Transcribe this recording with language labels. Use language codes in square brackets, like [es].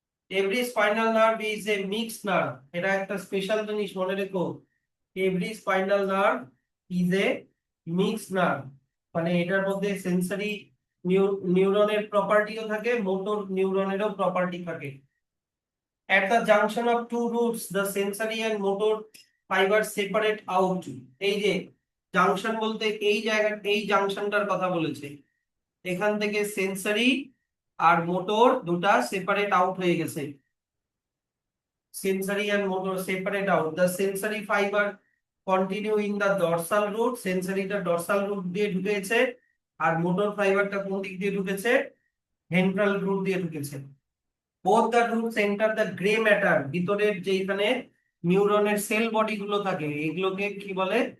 [en] every spinal nerve is a mixed nerve, [bn] এটা একটা special জিনিস মনে রেখো, [en] every spinal nerve is a mixed nerve, [bn] মানে এটার মধ্যে সেন্সরি নিউরনের প্রপার্টিও থাকে, মোটর নিউরনেরও প্রপার্টি থাকে। [en] At the junction of two roots, the sensory and motor fibers separate out. [bn] এই যে জাংশন বলতে এই জায়গা, এই জাংশনটার কথা বলেছে। এখান থেকে সেন্সরি আর মোটর দুটা সেপারেট আউট হয়ে গেছে। [en] sensory and motor separate out. The sensory fiber continue in the dorsal root. [bn] সেন্সরিটা dorsal root দিয়ে ঢুকেছে, আর মোটর ফাইবারটা কোন দিক দিয়ে ঢুকেছে? ভেন্ট্রাল রুট দিয়ে ঢুকেছে। [en] both the roots enter the gray matter. [bn] ভিতরের যেখানে নিউরনের সেল বডি গুলো থাকে এগুলোকে কি বলে?